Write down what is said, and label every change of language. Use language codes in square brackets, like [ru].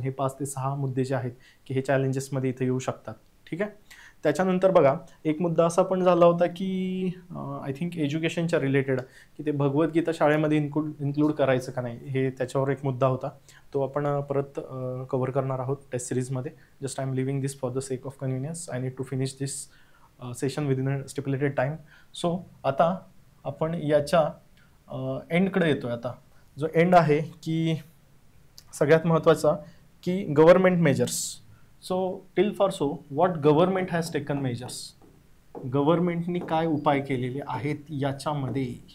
[mr] हे 5 ते 6 मुद्दे जे आहेत की हे चॅलेंजेसमध्ये इथे येऊ शकतात. ठीक आहे. त्याच्यानंतर बघा, एक मुद्दा असा पण झाला होता की आय थिंक एज्युकेशनच्या रिलेटेड, की ते भगवद्गीता शाळेमध्ये इन्क्लूड करायचं का नाही, हे त्याच्यावर एक मुद्दा होता. तो आपण परत कव्हर करणार आहोत टेस्ट सिरीजमध्ये. [en] Just I am living this for the sake of convenience. I need to finish this session within a stipulated time. [mr] So आता आपण याच्या एंडकडे येतो आहे. आता जो एंड आहे की सगळ्यात महत्त्वाचा, की government measures. [en] so till for so what government has taken measures, [mr] गव्हर्नमेंटनी काय उपाय केलेले आहेत याच्यामध्ये.